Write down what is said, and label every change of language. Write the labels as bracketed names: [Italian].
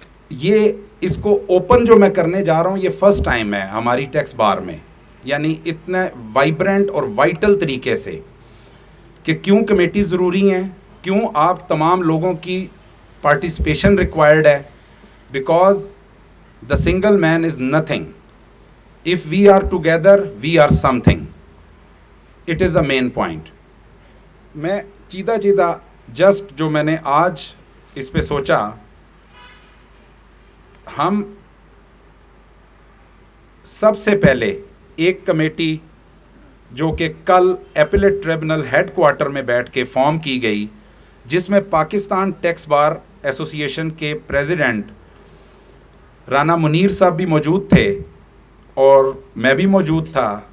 [Urdu] یہ اس کو اوپن جو میں کرنے جا رہا ہوں, یہ فرسٹ ٹائم ہے ہماری ٹیکس بار میں, یعنی اتنا وائبرنٹ اور وائٹل طریقے سے کہ کیوں کمیٹی ضروری ہیں, کیوں آپ تمام لوگوں کی پارٹیسپیشن ریکوائرڈ ہے. [English] Because the single man is nothing. If we are together, we are something. It is the main point. [Urdu] میں چیدہ جسٹ جو میں نے آج اس پہ سوچا, ہم سب سے پہلے ایک کمیٹی جو کہ کل ایپیلیٹ ٹریبونل ہیڈ کوارٹر میں بیٹھ کے فارم کی گئی, جس میں پاکستان ٹیکس بار ایسوسی ایشن کے پریزیڈنٹ رانا منیر صاحب بھی موجود تھے اور میں بھی موجود تھا.